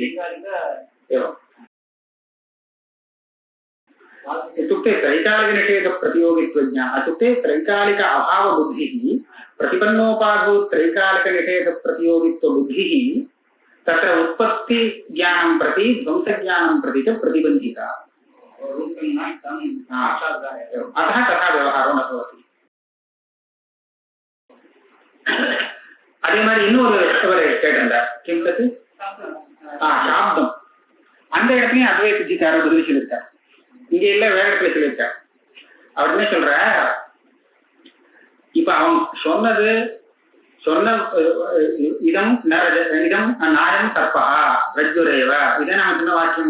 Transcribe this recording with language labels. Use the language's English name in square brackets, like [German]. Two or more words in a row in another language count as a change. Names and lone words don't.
[Sanskrit] एवम् इत्युक्ते त्रैकालिक निषेध प्रतियोगित्व ज्ञान इत्युक्ते त्रैकालिक अभाव बुद्धिः प्रतिपन्नोपाधौ त्रैकालिक निषेध प्रतियोगित्व बुद्धिः तत्र उत्पत्ति ज्ञानं प्रति ध्वंस ज्ञानं प्रति च प्रतिबन्धिता. अतः तथा व्यवहारो न भवति. [Tamil] அதே மாதிரி இன்னொரு கேட்டிருந்தார். [Sanskrit] किं तत्तु शाब्दम्. [Tamil] அந்த இடத்துலயும் அத்வைத சித்திக்காரர் பதில் சொல்லியிருக்கார். இங்க இல்ல, வேற இடத்துல சொல்லியிருக்கார். அவர் என்ன சொல்ற, இப்ப அவன் சொன்ன இடம் [Sanskrit] नायं सर्पः रज्जुरेव, [Tamil] இதான் நம்ம சொன்ன வாக்கியம்.